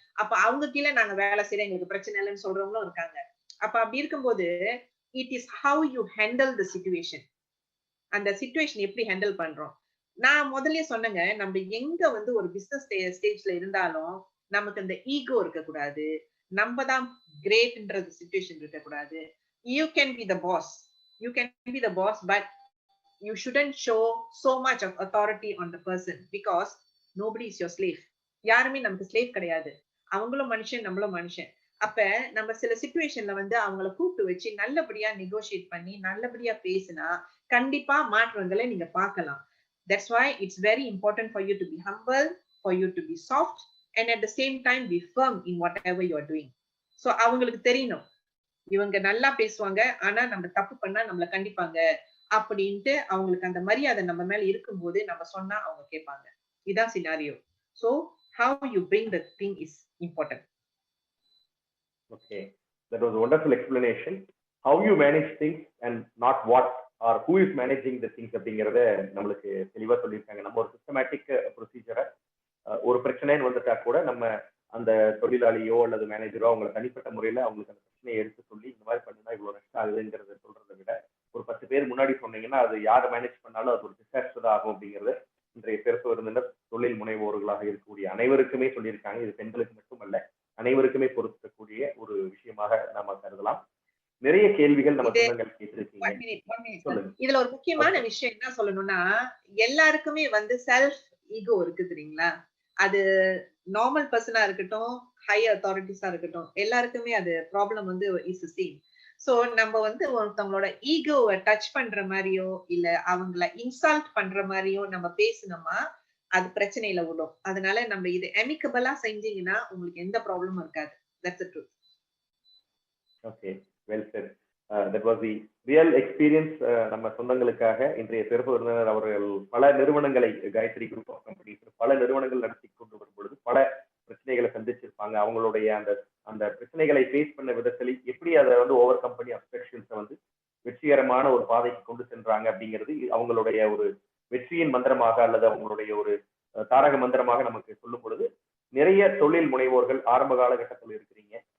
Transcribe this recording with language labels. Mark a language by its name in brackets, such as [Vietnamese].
[Tamil] அப்ப அவங்க கீழே நாங்க வேலை செய்யறோம் எங்களுக்கு பிரச்சனை இல்லைன்னு சொல்றவங்களும் இருக்காங்க. அப்ப அப்படி இருக்கும்போது [English] It is how you handle the situation. [Tamil] அந்த சிச்சுவேஷன் எப்படி ஹேண்டில் பண்றோம். நான் முதல்லயே சொன்னேங்க, நம்ம எங்க வந்து ஒரு பிசினஸ் ஸ்டேஜ்ல இருந்தாலும் நமக்கு அந்த ஈகோ இருக்கக்கூடாது. நம்ம தான் கிரேட்ன்றது சிச்சுவேஷன் இருக்கக்கூடாது. [English] You can be the boss. You can be the boss but you shouldn't show so much of authority on the person because nobody is your slave. [Tamil] யாருமே நமக்கு ஸ்லேவ் கிடையாது. அவங்களும் மனுஷன், நம்மளும் மனுஷன். அப்ப நம்ம சில சிச்சுவேஷன்ல வந்து அவங்கள கூப்பிட்டு வச்சு நல்லபடியா நெகோஷியேட் பண்ணி நல்லபடியா பேசினா கண்டிப்பா மாற்றங்களை நீங்க பார்க்கலாம். [English] That's why it's very important for you to be humble, for you to be soft, and at the same time be firm in whatever you are doing. [Tamil] So அவங்களுக்கு தெரியணும் இவங்க நல்லா பேசுவாங்க ஆனா நம்ம தப்பு பண்ணா நம்மள கண்டிப்பாங்க அப்படின்ட்டு அவங்களுக்கு அந்த மரியாதை நம்ம மேல இருக்கும்போது நம்ம சொன்னா அவங்க கேட்பாங்க. இதான் scenario. So [English] how you bring the thing is important. Okay, that was a wonderful explanation. How you manage things and not what or who is managing the things [Tamil] அப்படிங்கறத நம்மளுக்கு தெளிவா சொல்லியிருக்காங்க. நம்ம ஒரு சிஸ்டமேட்டிக் ப்ரொசீஜரை ஒரு பிரச்சனைன்னு வந்துட்டா கூட நம்ம அந்த தொழிலாளியோ அல்லது மேனேஜரோ அவங்களை தனிப்பட்ட முறையில அவங்களுக்கு அந்த பிரச்சனையை எடுத்து சொல்லி இந்த மாதிரி பண்ணுனா இவ்வளவு நஷ்டம் ஆகுதுங்கிறத சொல்றதை விட ஒரு 10 பேர் முன்னாடி சொன்னீங்கன்னா அது யார் மேனேஜ் பண்ணாலும் அது ஒரு டிசாஸ்டர் தான் ஆகும் அப்படிங்கிறது இன்றைய சிறப்பு விருந்தினர் தொழில் முனைவோர்களாக இருக்கக்கூடிய அனைவருக்குமே சொல்லியிருக்காங்க. இது பெண்களுக்கு மட்டுமல்ல அனைவருக்குமே பொருத்தக்கூடிய ஒரு விஷயமாக நாம கருதலாம். நிறைய கேள்விகள் நம்ம சொந்தங்கள் கேட்டிருக்கீங்க. இதுல ஒரு முக்கியமான விஷயம் என்ன சொல்லணும்னா எல்லாருக்குமே வந்து செல்ஃப் ஈகோ இருக்கு தெரியுங்களா? அது நார்மல் பர்சனா இருக்கட்டும், ஹை அத்தாரிட்டிஸா இருக்கட்டும், எல்லாருக்குமே அது ப்ராப்ளம் வந்து [English] Is same. [Tamil] சோ நம்ம வந்து ஒருத்தவங்களோட ஈகோவை டச் பண்ற மாதிரியோ இல்ல அவங்கள இன்சல்ட் பண்ற மாதிரியோ நம்ம பேசணுமா அது பிரச்சனையில விடும். அதனால நம்ம இது அமிக்கபிளா செஞ்சீங்கன்னா உங்களுக்கு எந்த ப்ராப்ளமும் இருக்காது. [English] That's the truth. Okay, well said. That was the real experience. [Tamil] நம்ம சொந்தங்களுக்காக இன்றைய சிறப்பு விருந்தினர் அவர்கள் பல நிறுவனங்களை காயத்ரி குரூப் ஆஃப் கம்பெனிஸ் பல நிறுவனங்கள் நடத்தி கொண்டு வரும் பொழுது பல பிரச்சனைகளை சந்திச்சிருப்பாங்க. அவங்களுடைய அந்த அந்த பிரச்சனைகளை ஃபேஸ் பண்ண விதத்தில் எப்படி அதை வந்து ஓவர் கம்பெனி அப்செக்ஷன்ஸை வந்து வெற்றிகரமான ஒரு பாதைக்கு கொண்டு சென்றாங்க அப்படிங்கிறது அவங்களுடைய ஒரு வெற்றியின் மந்திரமாக அல்லது அவங்களுடைய ஒரு தாரக மந்திரமாக நமக்கு சொல்லும் பொழுது நிறைய தொழில் முனைவோர்கள் ஆரம்ப காலகட்டத்தில் இருக்கிறீங்க.